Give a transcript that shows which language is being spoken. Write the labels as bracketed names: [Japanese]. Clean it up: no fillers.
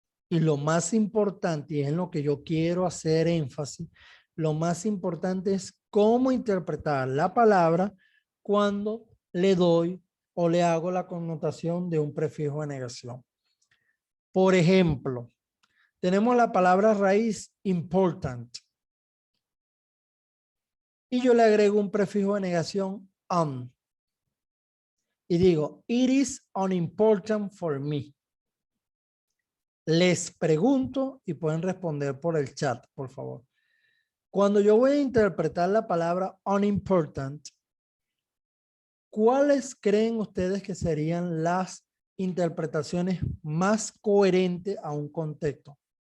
[Spanish] Y lo más importante, y es en lo que yo quiero hacer énfasis, lo más importante es cómo interpretar la palabra cuando le doy o le hago la connotación de un prefijo de negación. Por ejemplo, tenemos la palabra raíz important. Y yo le agrego un prefijo de negación on. Y digo, [English] it is unimportant for me. [Spanish] Les pregunto y pueden responder por el chat, por favor. Cuando yo voy a interpretar la palabra unimportant, ¿cuáles creen ustedes que serían las interpretaciones más coherentes a un contexto?